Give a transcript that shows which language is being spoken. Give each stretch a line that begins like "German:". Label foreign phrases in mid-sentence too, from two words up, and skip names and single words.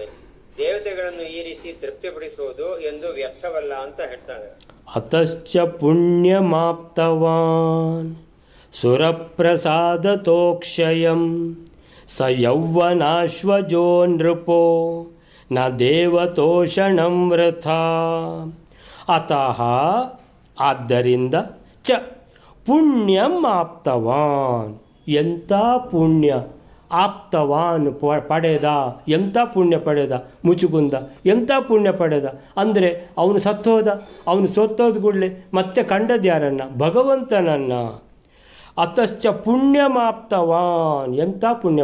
Kannada: ದೇವತೆಗಳನ್ನು ಈ ರೀತಿ ತೃಪ್ತಿಪಡಿಸುವುದು ಎಂದು ವ್ಯರ್ಥವಲ್ಲ ಅಂತ ಹೇಳ್ತಾನೆ.
Sanskrit: ಅತಶ್ಚ ಪುಣ್ಯಮಾಪ್ತವಾನ್ ಸುರಪ್ರಸಾದತೋಕ್ಷಯಂ ಸ ಯೌವನಾಶ್ವಜೋ ನೃಪೋ ನ ದೇವತೋಷಣಂ ವೃಥಾ.
Kannada: ಅತಃ ಆದ್ದರಿಂದ
Sanskrit: ಚ ಪುಣ್ಯಂ ಆಪ್ತವಾನ್
Kannada: ಎಂಥ ಪುಣ್ಯ ಆಪ್ತವಾನ್ ಪಡೆದ, ಎಂಥ ಪುಣ್ಯ ಪಡೆದ ಮುಚುಕುಂದ, ಎಂಥ ಪುಣ್ಯ ಪಡೆದ ಅಂದರೆ ಅವನು ಸತ್ತೋದ. ಅವನು ಸತ್ತೋದ ಕೂಡಲೇ ಮತ್ತೆ ಕಂಡದ್ದು ಯಾರನ್ನು? ಭಗವಂತನನ್ನು.
Sanskrit: ಅತಶ್ಚ ಪುಣ್ಯಮಾಪ್ತವಾನ್.
Kannada: ಎಂಥ ಪುಣ್ಯ!